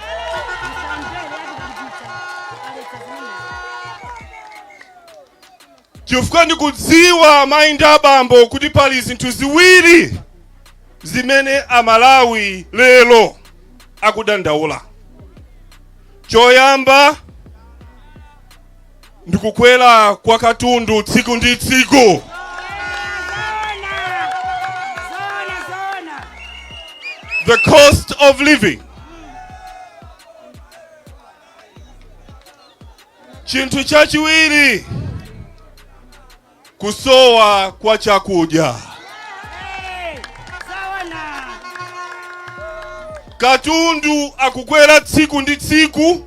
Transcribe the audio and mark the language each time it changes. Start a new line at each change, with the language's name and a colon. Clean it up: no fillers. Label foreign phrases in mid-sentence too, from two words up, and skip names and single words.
Nyanja: Chifukwa ndikudziwa amayi ndi abambo kuti pali zinthu ziwiri zimene Amalawi lero akudandaula. Choyamba ndikukwera kwa katundu tsiku ndi tsiku.
English: The cost of living.
Nyanja: Chinthu chachiwiri kusowa kwa chakudya. Katundu akukwera tsiku ndi tsiku.